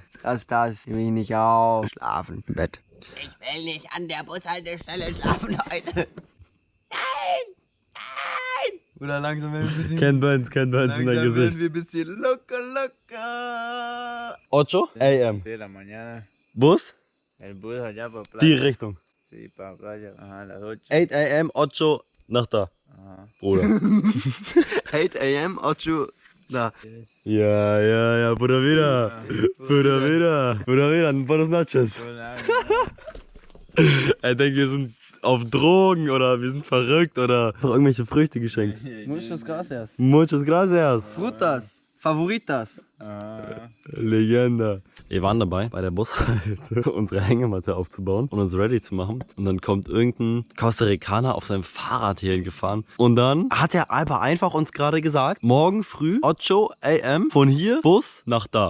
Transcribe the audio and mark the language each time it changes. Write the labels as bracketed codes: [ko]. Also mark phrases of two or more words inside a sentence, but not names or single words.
[de] Das nehme ich nicht auf. Schlafen im Bett. Ich will nicht an der Bushaltestelle schlafen, Leute. Nein! Oder langsam werden wir ein bisschen... Ken Burns in dein Gesicht. werden wir ein bisschen locker. [en] 8 AM. [es] De la mañana. Bus? El bus allá por [de] Die [es] playa. [de] Richtung. [es] Sí, para playa. Ajá, a las 8. [de] 8 AM, 8 nach da. [es] Ajá. [de] Bruder. [es] 8 a.m. Ocho da. [de] Ja, Bruder wieder. Bruder wieder. [es] Buenos noches. [de] Er denkt, wir sind auf Drogen oder wir sind verrückt oder irgendwelche Früchte geschenkt. [es] Muchos gracias. Muchas gracias. Frutas. Favoritas. [de] Legende. Wir waren dabei, bei der Bushalte unsere Hängematte aufzubauen und uns ready zu machen. Und dann kommt irgendein Costa Ricaner auf seinem Fahrrad hierhin gefahren. Und dann hat der Alper einfach uns gerade gesagt, morgen früh 8 a.m. von hier Bus nach da.